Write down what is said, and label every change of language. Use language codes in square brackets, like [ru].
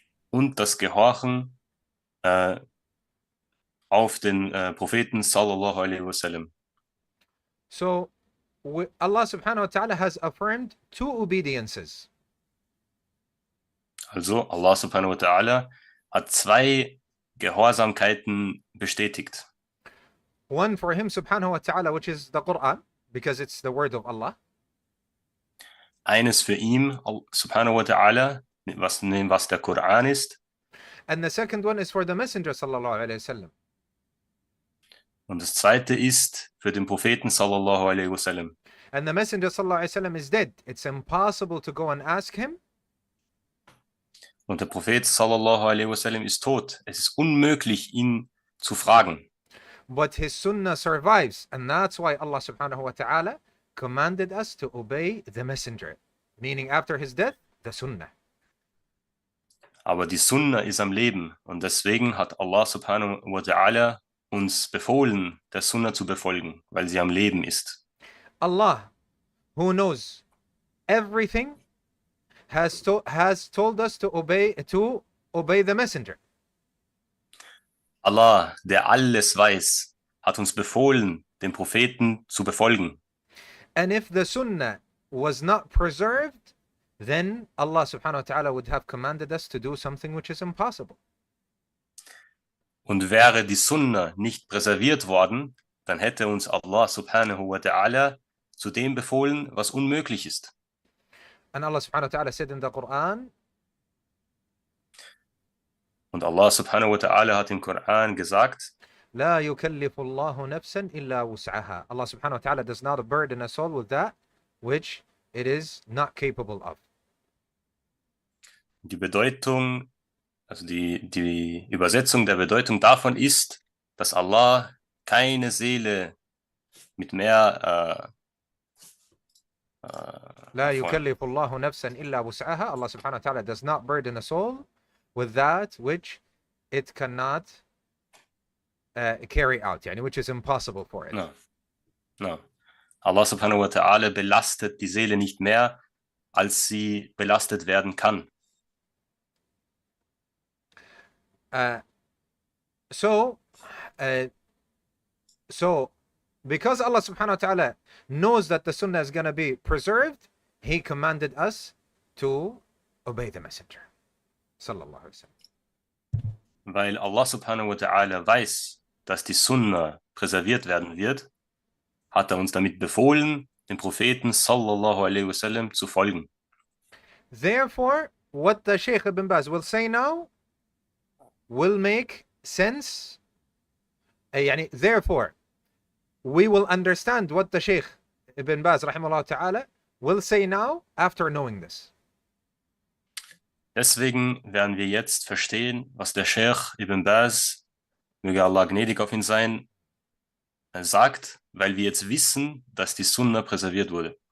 [de] Und das Gehorchen auf den Propheten sallallahu alaihi wasallam. [en] So Allah subhanahu wa ta'ala has affirmed two obediences. [de] Also Allah subhanahu wa ta'ala hat zwei Gehorsamkeiten bestätigt. [en] One for him subhanahu wa ta'ala, which is the Quran, because it's the word of Allah. [de] Eines für ihn subhanahu wa ta'ala, was der Koran ist. [en] And the second one is for the messenger sallallahu alaihi wasallam. [de] Und das zweite ist für den Propheten sallallahu alaihi wasallam. [en] And the messenger sallallahu alaihi wasallam is dead. It's impossible to go and ask him. [de] Und der Prophet sallallahu alaihi wasallam ist tot. Es ist unmöglich, ihn zu fragen. [en] But his sunnah survives, and that's why Allah subhanahu wa ta'ala commanded us to obey the messenger. Meaning after his death, the sunnah. [de] Aber die Sunna ist am Leben und deswegen hat Allah subhanahu wa ta'ala uns befohlen, der Sunna zu befolgen, weil sie am Leben ist. [en] Allah, who knows everything, has told us to obey the messenger. [de] Allah, der alles weiß, hat uns befohlen, den Propheten zu befolgen. [en] And if the sunnah was not preserved, then Allah subhanahu wa ta'ala would have commanded us to do something which is impossible. [de] Und wäre die Sunna nicht präserviert worden, dann hätte uns Allah subhanahu wa ta'ala zu dem befohlen, was unmöglich ist. [en] And Allah subhanahu wa ta'ala said in the Quran, [de] Und Allah subhanahu wa ta'ala hat im Koran gesagt, [ar] لا يكلف الله نفسا إلا وسعها. [en] Allah subhanahu wa ta'ala does not burden a soul with that which it is not capable of. [de] die Bedeutung, also die Übersetzung der Bedeutung davon ist, dass Allah keine Seele mit mehr [ar] لا يكلف الله نفسا إلا وسعها. [en] Allah subhanahu wa ta'ala does not burden a soul with that which it cannot carry out, yani which is impossible for it. No. [de] Allah subhanahu wa ta'ala belastet die Seele nicht mehr, als sie belastet werden kann. [en] So because Allah subhanahu wa ta'ala knows that the sunnah is going to be preserved, he commanded us to obey the messenger. Sallallahu alaihi wasallam. [de] Weil Allah subhanahu wa ta'ala weiß, dass die Sunna präserviert werden wird, hat er uns damit befohlen, dem Propheten sallallahu alaihi wasallam zu folgen. [en] Therefore, what the Shaykh Ibn Baz will say now will make sense. Therefore, we will understand what the Shaykh Ibn Baz rahimahullah ta'ala will say now after knowing this. [de] Deswegen werden wir jetzt verstehen, was der Sheikh Ibn Baz, möge Allah gnädig auf ihn sein, sagt, weil wir jetzt wissen, dass die Sunna präserviert wurde.